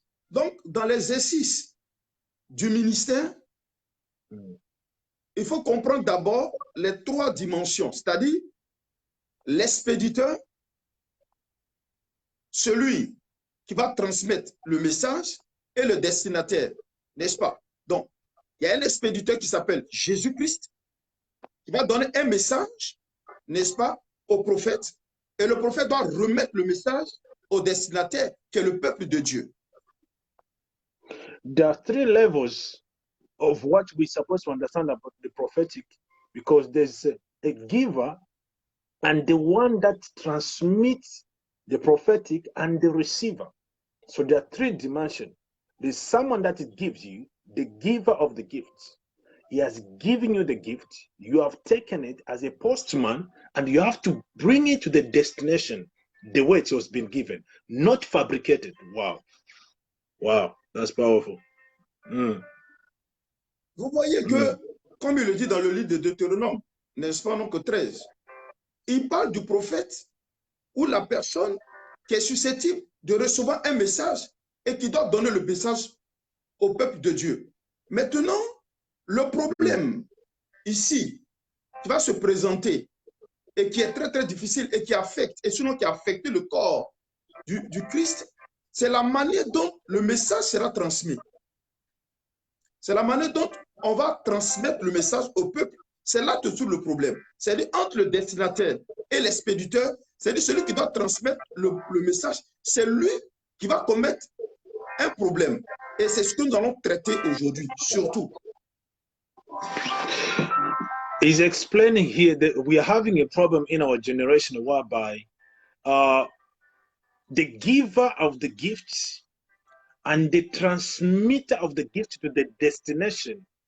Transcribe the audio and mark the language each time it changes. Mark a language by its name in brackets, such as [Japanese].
[French] Donc, dans l'exercice du ministère, il faut comprendre d'abord les trois dimensions, c'est-à-dire l'expéditeur, celui qui va transmettre le message et le destinataire, n'est-ce pas? Donc, il y a un expéditeur qui s'appelle Jésus-Christ, qui va donner un message, n'est-ce pas, au prophète, et le prophète doit remettre le message au destinataire, qui est le peuple de Dieu. [English] There are three levels of what we're supposed to understand about the prophetic, because there's a giver and the one that transmits the prophetic and the receiver. So there are three dimensions. There's someone that it gives you, the giver of the gifts. He has given you the gift. You have taken it as a postman, and you have to bring it to the destination the way it was been given, not fabricated. Wow. Wow, that's powerful. [French] Vous voyez que, comme il le dit dans le livre de Deutéronome, n'est-ce pas, donc 13, il parle du prophète ou la personne qui est susceptible de recevoir un message et qui doit donner le message au peuple de Dieu. Maintenant, le problème ici qui va se présenter et qui est très très difficile et qui affecte, et sinon qui a affecté le corps du Christ, c'est la manière dont le message sera transmis. C'est la manière dont on va transmettre le message au peuple. C'est là que se trouve le problème. C'est-à-dire entre le destinataire et l'expéditeur, c'est-à-dire celui qui doit transmettre le message, c'est lui qui va commettre un problème. Et c'est ce que nous allons traiter aujourd'hui, surtout. [English] He's explaining here that we are having a problem in our generation whereby the giver of the gifts and the transmitter of the gift to the destination,